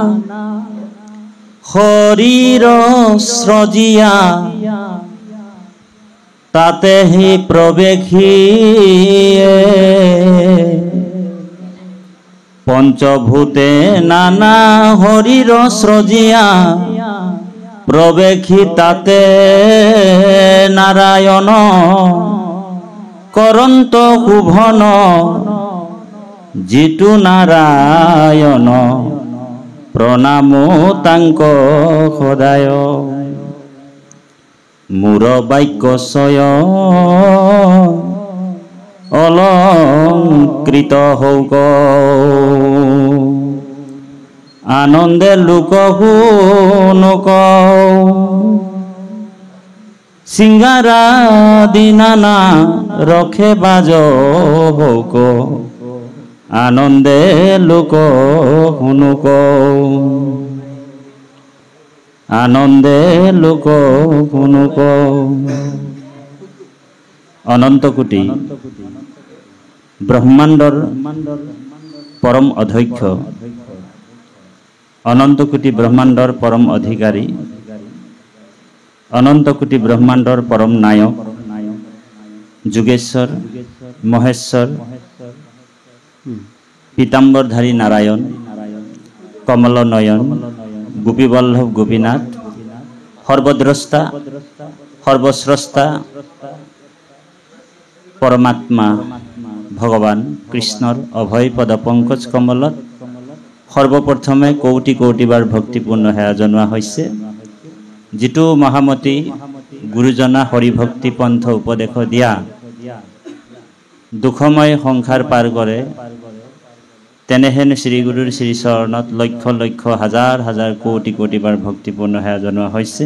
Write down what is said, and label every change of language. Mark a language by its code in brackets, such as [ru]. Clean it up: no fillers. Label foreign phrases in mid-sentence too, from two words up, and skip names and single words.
[as] হরির সৃজিয়া তাতে হি প্রবেশী পঞ্চভূতে নানা হরির সৃজিয়া প্রবেশী তাতে নারায়ণ করন্ত শুভন জিতু নারায়ণ প্রণাম তাঙ্ক সদায় মূর বাক্যশয় অলংকৃত হৌক আনন্দে লোক শুনুক সিংহারাদি নানা রখে বাজ হৌক আনন্দে লোক শুনুক আনন্দে লোক শুনুক অনন্ত কোটি ব্রহ্মাণ্ডর পরম অধ্যক্ষ অনন্ত কোটি ব্রহ্মাণ্ডর পরম অধিকারী অনন্ত কোটি ব্রহ্মাণ্ডর পরম নায়ক যোগেশ্বৰ মহেশ্বৰ পীতাম্বরধারী নারায়ণ কমল নয়ন গোপীবল্লভ গোপীনাথ সর্বদ্রষ্টা সর্বস্রষ্টা পরমাত্মা ভগবান কৃষ্ণর অভয় পদ পঙ্কজ কমলত সৰ্বপ্ৰথমে কোটি কোটিবাৰ ভক্তিপূৰ্ণ সেৱা জনোৱা হৈছে। যিটো মহামতী গুৰুজনা হৰিভক্তি পন্থ উপদেশ দিয়া দুখময় সংসাৰ পাৰ কৰে, তেনেহেন শ্ৰীগুৰুৰ শ্ৰীচৰণত লক্ষ লক্ষ হাজাৰ হাজাৰ কোটি কোটিবাৰ ভক্তিপূৰ্ণ সেৱা জনোৱা হৈছে।